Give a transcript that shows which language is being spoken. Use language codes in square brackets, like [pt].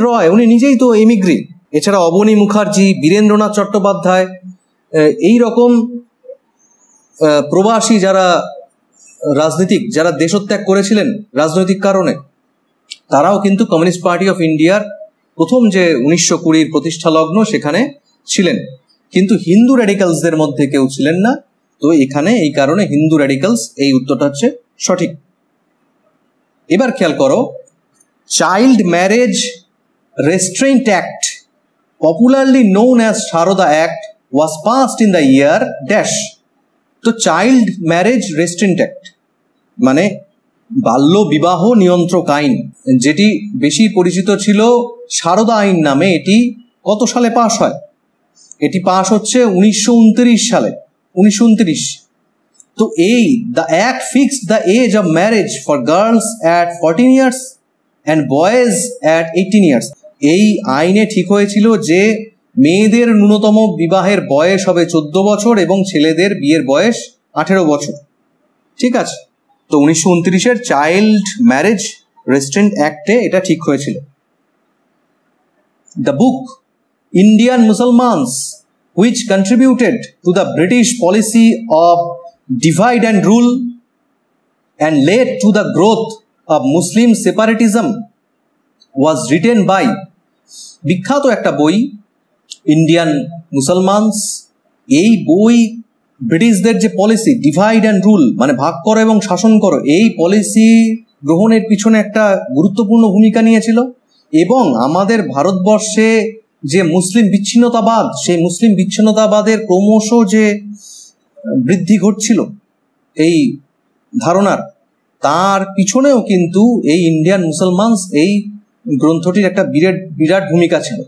[bn] রয় উনি নিজেই তো এমিগ্রি। এছাড়া অবনী মুখার্জি, বীরেন্দ্রনাথ চট্টোপাধ্যায়, এই রকম প্রবাসী যারা রাজনীতিক, যারা দেশত্যাগ করেছিলেন রাজনৈতিক কারণে, তারাও কিন্তু কমিউনিস্ট পার্টি অফ ইন্ডিয়ার প্রথম যে 1920 প্রতিষ্ঠা লগ্ন সেখানে ছিলেন। কিন্তু হিন্দু র্যাডিক্যালসদের মধ্যে কেউ ছিলেন না। তো এখানে এই কারণে হিন্দু র্যাডিক্যালস, এই উত্তরটা হচ্ছে সঠিক। এবার খেয়াল করো, [en] Child Marriage Restraint Act, popularly known as Sharoda Act, was passed in the year dash. [bn] তো চাইল্ড ম্যারেজ রেস্ট্রেইন্ট অ্যাক্ট মানে বাল্য বিবাহ নিয়ন্ত্রক আইন, যেটি বেশি পরিচিত ছিল সারদা আইন নামে, এটি কত সালে পাশ হয়? এটি পাশ হচ্ছে 1929 সালে, 1929। তো এই [en] The act fixed the age of marriage for girls at 14 years and boys at 18 years. [bn] এই আইনে ঠিক হয়েছিল যে মেয়েদের ন্যূনতম বিবাহের বয়স হবে 14 বছর এবং ছেলেদের বিয়ের বয়স 18 বছর। ঠিক আছে, তো 1929-এর চাইল্ড ম্যারেজ রেস্ট্রেইন্ট অ্যাক্টে এটা ঠিক হয়েছিল। [en] the book Indian Musalmans which contributed to the British policy of divide and rule and led to the growth of Muslim separatism was written by, [bn] বিখ্যাত একটা বই [en] Indian Musalmans. [bn] এই বই ব্রিটিশদের যে পলিসি ডিভাইড অ্যান্ড রুল মানে ভাগ করো এবং শাসন করো, এই পলিসি গ্রহণের পিছনে একটা গুরুত্বপূর্ণ ভূমিকা নিয়েছিল। এবং আমাদের ভারতবর্ষে যে মুসলিম বিচ্ছিন্নতাবাদ, সেই মুসলিম বিচ্ছিন্নতাবাদের ক্রমশ যে বৃদ্ধি ঘটছিল এই ধারণার, তার পিছনেও কিন্তু এই ইন্ডিয়ান মুসলমানস এই গ্রন্থটির একটা বিরাট ভূমিকা ছিল।